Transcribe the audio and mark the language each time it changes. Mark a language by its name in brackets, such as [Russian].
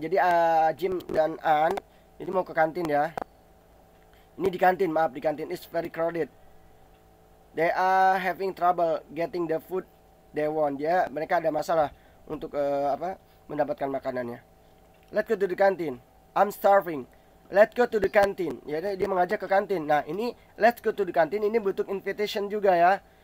[Indonesian] Jadi Jim dan Ann ini mau ke kantin ya. Ini di kantin, maaf, di kantin. [English] It's very crowded. They are having trouble getting the food they want. [Indonesian] Ya, mereka ada masalah untuk mendapatkan makanannya. [English] Let's go to the canteen. I'm starving. Let's go to the canteen. [Indonesian] Ya, dia mengajak ke kantin. Nah, ini [English] let's go to the canteen [Indonesian] ini bentuk invitation juga ya.